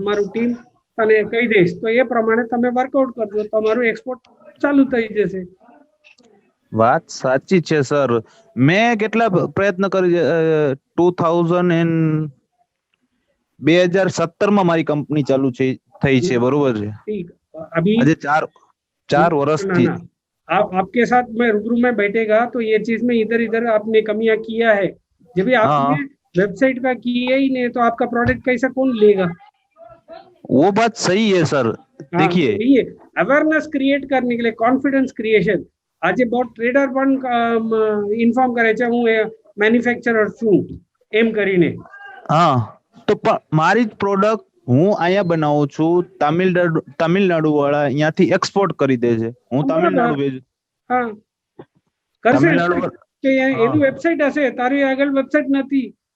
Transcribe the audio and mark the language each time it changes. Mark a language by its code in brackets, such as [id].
[gu] અમારું ટીમ અને કહી દઈશ, તો એ પ્રમાણે તમે વર્કઆઉટ કરજો, તમારું એક્સપોર્ટ ચાલુ થઈ જશે. વાત સાચી છે સર. મેં કેટલા પ્રયત્ન કરી 2017 માં મારી કંપની ચાલુ થઈ છે, બરોબર છે. [hi] ठीक अभी [gu] આજે 4 વર્ષથી [hi] आपके साथ मैं रूबरू में बैठेगा तो ये चीज में इधर इधर आपने कमियां किया है, जब भी आपने वेबसाइट का किया ही नहीं तो आपका प्रोडक्ट कैसा कौन लेगा? वो बात सही है सर. देखिए ये अवेयरनेस क्रिएट करने के लिए कॉन्फिडेंस क्रिएशन. [gu] આજે બહુ ટ્રેડર પણ ઇન્ફોર્મ કરે છે હું મેન્યુફેક્ચરર છું એમ કરીને. હા તો મારી જ પ્રોડક્ટ હું અહીંયા બનાવું છું, તમિલનાડુ વાળા અહીંયાથી એક્સપોર્ટ કરી દે છે, હું તમિલનાડુ ભેજું. હા કરશે કે એની વેબસાઇટ હશે, તારી આગળ વેબસાઇટ નથી.